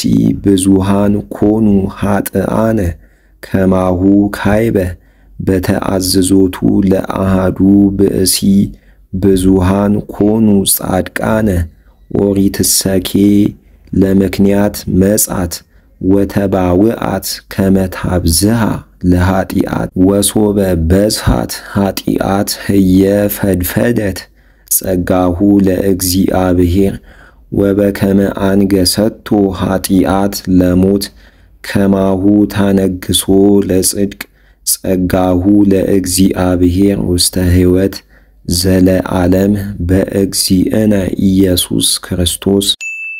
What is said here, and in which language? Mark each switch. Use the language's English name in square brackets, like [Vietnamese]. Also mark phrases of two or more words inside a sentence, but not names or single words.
[Geez] ብዙሃን ኮኑ ኃጥአነ ከማሁ ካይበ በተአዝዞቱ ለአሃዱ ብእሲ ብዙሃን ኮኑ ጻድቃነ ኦሪትሰኬ ለምክንያት መጻት ወተባውአት ከመታብዝሃ ለኃጢአት ወሶበ በዝሃት ኃጢአት ህየ ፈድፈደት ጸጋሁ ለእግዚአብሔር ወበከመ አንገሰቶ ኃጢአት ለሞት ከማሁ ታነግሶ ለጽድቅ ጸጋሁ ለእግዚአብሔር ውስተ ሕይወት ዘለዓለም በእግዚእነ ኢየሱስ ክርስቶስ